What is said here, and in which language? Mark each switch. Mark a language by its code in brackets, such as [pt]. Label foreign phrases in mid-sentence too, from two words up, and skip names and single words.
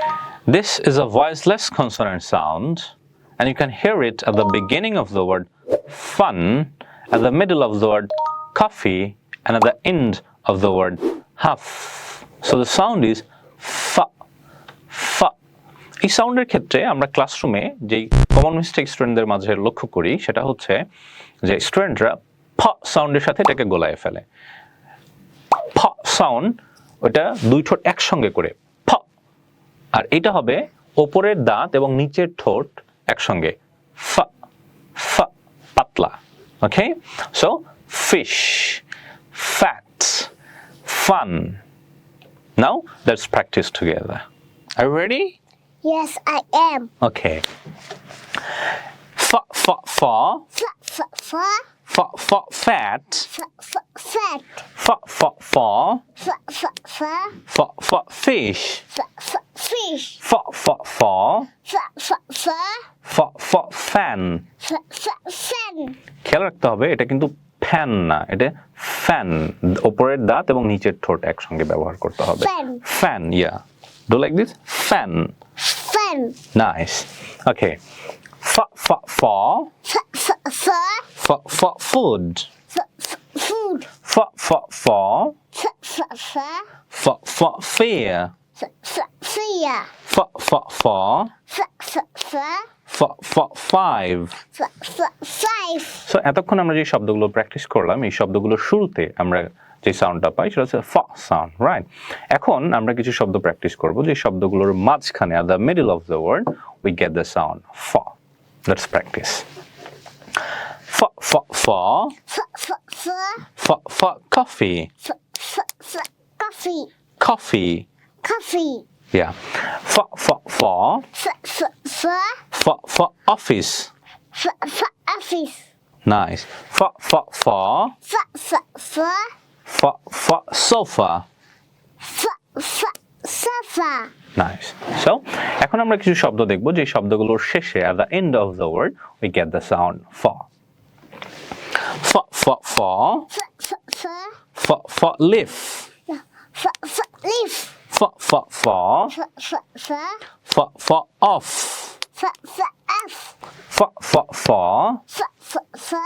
[en] This is a voiceless consonant sound, and you can hear it at the beginning of the word fun, at the middle of the word coffee, and at the end of the word huff. So the sound is fa, fa. [bn] এই সাউন্ডের ক্ষেত্রে আমরা ক্লাসরুমে যেই [en] common mistake [bn] স্টুডেন্টদের মাঝে লক্ষ্য করি সেটা হচ্ছে যে স্টুডেন্টরা ফ সাউন্ডের সাথে এটাকে গোলায় ফেলে। ফ সাউন্ড ওটা দুই ঠোঁট একসঙ্গে করে ফ, আর এটা হবে ওপরের দাঁত এবং নিচের ঠোঁট একসঙ্গে ফ, ফ, পাতলা। [en] Okay, so fish, fat, ফান। Now let's practice together. Are you ready? Yes, I am. Okay. Fa, fa, fa. Fa, fa, fa. Fa, fa, fat. Fa, fa, fat. Fa, fa, fa. Fa, fa, fa. Fa, fa, fish. Fa, fa, fish. Fa, fa, fa. Fa, fa, fa. Fa, fa, fan. Fa, fa, fan. [bn] খেয়াল রাখতে হবে এটা কিন্তু ফ্যান না, এটা ফ্যান। উপরের দাঁত এবং নিচের ঠোঁট একসঙ্গে ব্যবহার করতে হবে। [en] Fan. ফ্যান, yeah. Do like this. Fan. Fan. Nice. Okay. Fa, fa, fa. Fa, fa, fa. Fa, fa, food. Fa, fa, food. Fa, fa, fa. Fa, fa, fa. Fa, fa, fear. Fa, fa, fear. Fa, fa, fa. Fa, fa, fa. Fa, fa, five. Fa, fa, five. [bn] সো এতক্ষণ আমরা যে শব্দগুলো প্র্যাকটিস করলাম এই শব্দগুলোর শুরুতে আমরা যে সাউন্ডটা পাই সেটা হচ্ছে ফ সাউন্ড, রাইট? এখন আমরা কিছু শব্দ প্র্যাকটিস করব যে শব্দগুলোর মাঝখানে [en] at the middle of the word we get the sound f. Let's practice. F, f, f. Fa, fa, fa. F, f, coffee. Fa, fa, fa. Coffee. Coffee. Coffee. Yeah. F, f, f. Fa, fa, fa. F, f, office. Fa, fa, office. Nice. F, f, f. Fa, fa, fa. F, f, sofa. Fa, fa, sofa. Nice. So, [bn] এখন আমরা কিছু শব্দ দেখব যে শব্দগুলোর শেষে [en] at the end of the word we get the sound f. F, f, f. Fa, fa, fa. F, f, leaf. Fa, fa, leaf. F, f, f. Fa, fa, fa. F, f, off. Fa, fa, off. F, f, f. Fa, fa, fa.